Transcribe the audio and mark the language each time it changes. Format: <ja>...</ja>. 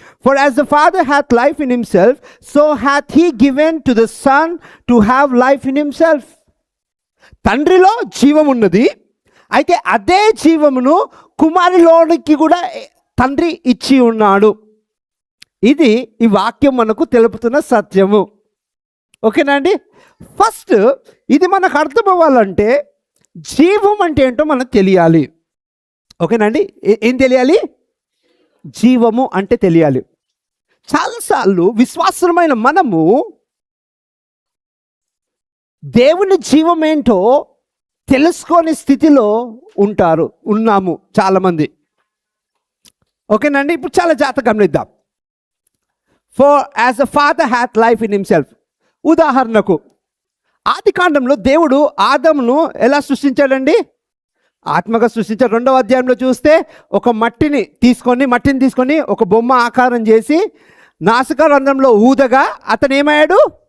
<en>For as the Father hath life in himself, so hath he given to the Son to have life in himself.</en> <te>తండ్రిలో జీవం ఉన్నది, అయితే అదే జీవమును కుమారులోనికి కూడా తండ్రి ఇచ్చి ఉన్నాడు. ఇది ఈ వాక్యం మనకు తెలుపుతున్న సత్యము. ఓకేనా అండి? ఫస్ట్ ఇది మనకు అర్థం అవ్వాలంటే జీవం అంటే ఏంటో మనకు తెలియాలి. ఓకేనండి? ఏం తెలియాలి? జీవము అంటే తెలియాలి. చాలాసార్లు విశ్వాసమైన మనము దేవుని జీవం ఏంటో తెలుసుకోని స్థితిలో ఉన్నాము చాలామంది. ఓకేనండి? ఇప్పుడు చాలా జాగ్రత్తగా గమనిద్దాం.</te> <en>For as the Father hath life in himself.</en> <te>ఉదాహరణకు ఆది కాండంలో దేవుడు ఆదమును ఎలా సృష్టించాడండి? ఆత్మగా సృష్టించాడు. 2వ అధ్యాయంలో చూస్తే మట్టిని తీసుకొని ఒక బొమ్మ ఆకారం చేసి నాసికా రంధ్రంలో ఊదగా అతను ఏమయ్యాడు?</te>